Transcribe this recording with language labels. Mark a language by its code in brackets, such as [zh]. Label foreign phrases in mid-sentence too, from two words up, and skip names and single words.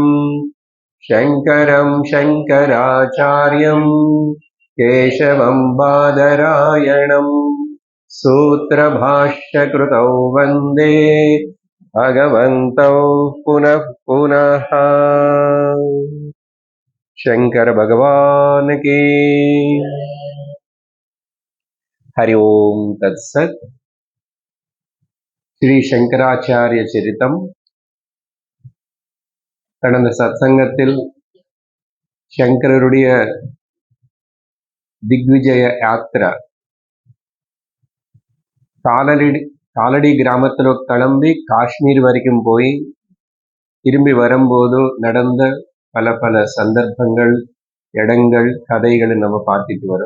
[sa] शङ्करं शङ्कराचार्यं केशवं बादरायणं सूत्रभाष्यकृतौ वन्दे भगवन्तौ पुनः पुनः। [hi] शंकर भगवान की हरि ओम तत्सत। [ta] ஸ்ரீ சங்கராச்சாரிய சரிதம். கடந்த சத்சங்கத்தில் சங்கரருடைய திக்விஜய யாத்திரா காலடி கிராமத்தில் கிளம்பி காஷ்மீர் வரைக்கும் போய் திரும்பி வரும்போது நடந்த பல பல சந்தர்ப்பங்கள், இடங்கள், கதைகளை நம்ம பார்த்துட்டு வரோம்.